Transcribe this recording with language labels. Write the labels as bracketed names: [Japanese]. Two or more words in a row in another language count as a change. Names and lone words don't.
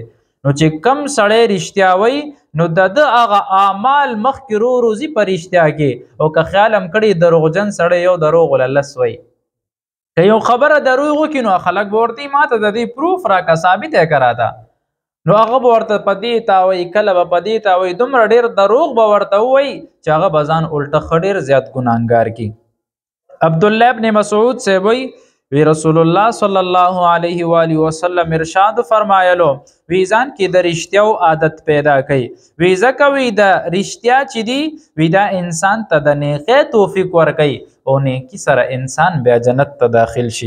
[Pashto] نو چې کم سړی رښتیا وی نو د ده هغه اعمال مخکې رو روزي په رښتیا کې، او که خیال هم کړي دروغجن سړی یو دروغ له لس وی. که یو خبره دروغ وکړي نو خلک به ورته ما ته د دې پروف راکړه، ثابت یې که راته، نو هغه به ورته په دې تاوی، کله به په دې تاوی، دومره ډېر دروغ به ورته ووایي چې هغه به ځان الټه ښه ډېر زیات ګناهګار کړي. عبداللہ ابن مسعود سے وی رسول الله صلی الله علیه و وسلم ارشاد فرمایلو وی ځان کې د رښتیاو عادت پیدا کوي. وی ځکه وی د رښتیا چې دی وی دا انسان ته د نیکۍ توفیق ورکوي، او نیکي سره انسان بیا جنت ته داخل شي.